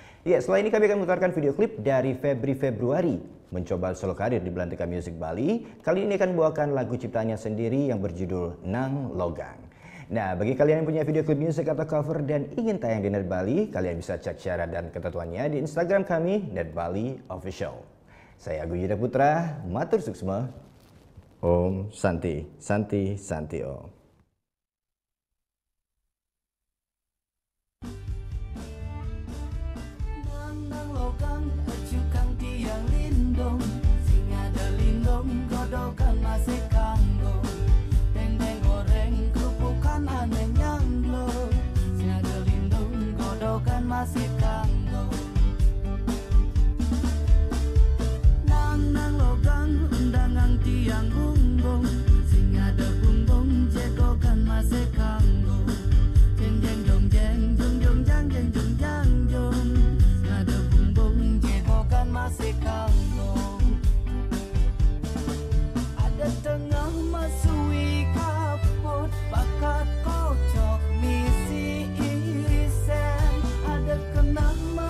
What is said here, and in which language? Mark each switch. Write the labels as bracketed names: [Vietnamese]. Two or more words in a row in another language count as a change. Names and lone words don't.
[Indonesian] Ya, setelah ini kami akan memutarkan video klip dari Febri Februari mencoba solo karir di Belantika Music Bali. Kali ini akan membawakan lagu ciptaannya sendiri yang berjudul Nang Logang. Nah, bagi kalian yang punya video klip musik atau cover dan ingin tayang di Net Bali, kalian bisa cek syarat dan ketentuannya di Instagram kami, Net Bali Official. Saya Agung Yuda Putra, matur suksma. Om Santi, Santi, Santi Om. [Balinese] Nang logang ajukan tiang lindung, sing ada lindung godokan masih kanggo. Dendeng goreng kerupukan aneh nyanglo, sing ada lindung godokan masih kanggo. Nang logang undangan tiang bumbung, sing ada bumbung jegokan masih kanggo. Jeng jeng jong jeng jong jong jang jeng jong jang jong, ada bumbung jegokan masih kanggo. Ada tengah masui kaput bakat kocok misi irisan, ada kenal